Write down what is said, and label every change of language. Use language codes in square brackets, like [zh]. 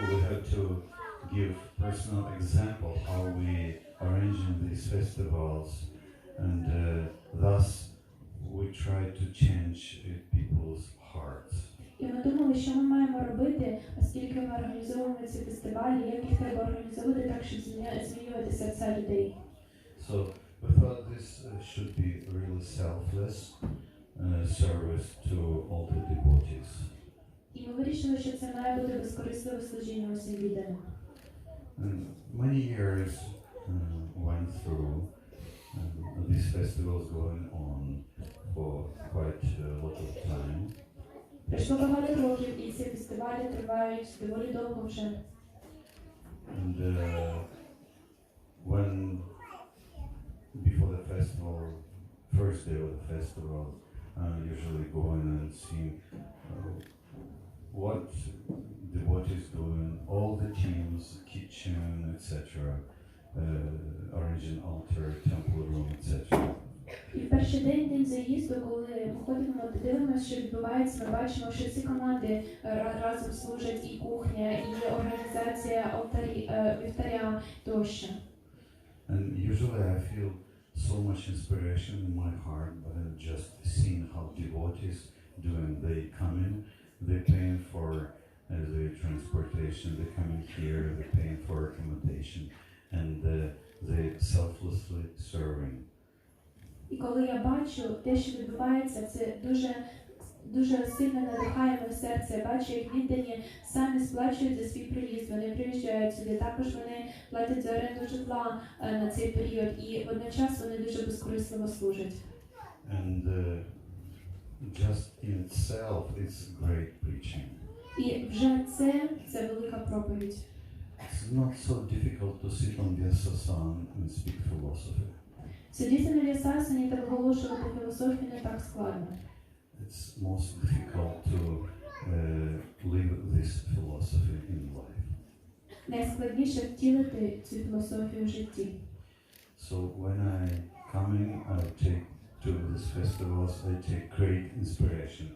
[en] We have to give personal example how we arranging these festivals, and thus we try to change people's hearts. [uk] І ми думали, що ми маємо робити, оскільки ми організовуємо ці фестивалі, як їх треба організовувати так, щоб змінювати серця людей. [en] So we thought this should be really selfless service to all the devotees. [uk] І ми вирішили, що це має бути безкорисливе служіння усім відданим. [en] And many years went through, these festivals going on for quite a lot of time. [uk] Пройшло багато років, і ці фестивалі тривають доволі довго вже. [en] And when before the festival, first day of the festival, usually go in and see what devotees doing, all the teams, kitchen, etc., arranging altar, temple room, etc. [uk] І в перший день заїзду, коли ми ходимо, дивимося, що відбувається, ми бачимо, що ці команди разом служать, і кухня, і організація вівтаря тощо. [en] And usually I feel so much inspiration in my heart by just seeing how devotees doing. They come in, they paying for the transportation, they come in here, they paying for accommodation, and they selflessly serving. [uk] І коли я бачу те, що відбувається, це дуже сильно надихає моє серце. Я бачу, як віддані самі сплачують за свій приїзд, вони приїжджають сюди. Також вони платять за оренду житла на цей період, і водночас вони дуже безкорисливо служать. [en] And just in itself, it's great preaching. [uk] І вже це велика проповідь. [en] It's not so difficult to sit on Vyasa-san and speak philosophy. [uk] Сидіти на В'ясасані та виголошувати філософію не так складно. [en] It's most difficult to live this philosophy in life. [uk] Найскладніше втілити цю філософію в житті. [en] So when I come in, I take to these festivals, I take great inspiration.